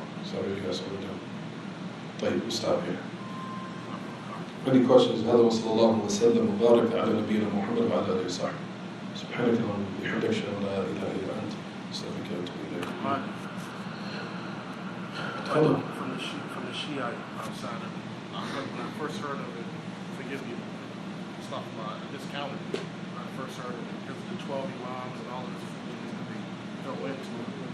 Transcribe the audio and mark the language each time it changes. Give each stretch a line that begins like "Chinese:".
English: Sorry, you guys want to do. طيب, we'll stop here. Any questions?
Arabic: هذا وصلى الله وسلم وبارك على نبينا محمد وعلى آله وصحبه. سبحانك اللهم وبحمدك أشهد أن لا إله إلا أنت أستغفرك وأتوب إليك.
English: From the Shiite outside of it. When I first heard of it, forgive me, stuff I discounted it. When I first heard of it because of the 12 imams and all of this things that they go into it.